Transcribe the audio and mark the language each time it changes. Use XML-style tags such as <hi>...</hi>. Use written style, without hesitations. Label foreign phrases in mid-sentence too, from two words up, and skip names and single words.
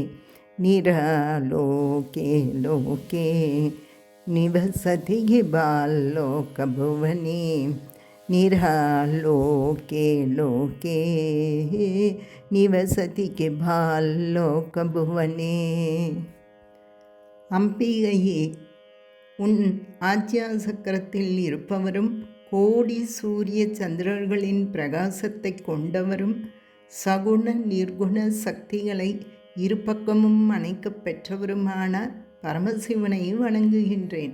<sa>निरालोके लोके निवसति हि बाल्लोकभुवने निरालोके लोके निवसति हि बाल्लोकभुवने</sa> <ta>அம்பிகையே, உன் ஆஜ்யா சக்கரத்தில் இருப்பவரும் கோடி சூரிய சந்திரர்களின் பிரகாசத்தை கொண்டவரும் சகுண நிர்குண சக்திகளை இரு பக்கமும் அணைக்கப் பெற்றவருமான பரமசிவனை வணங்குகின்றேன்.</ta>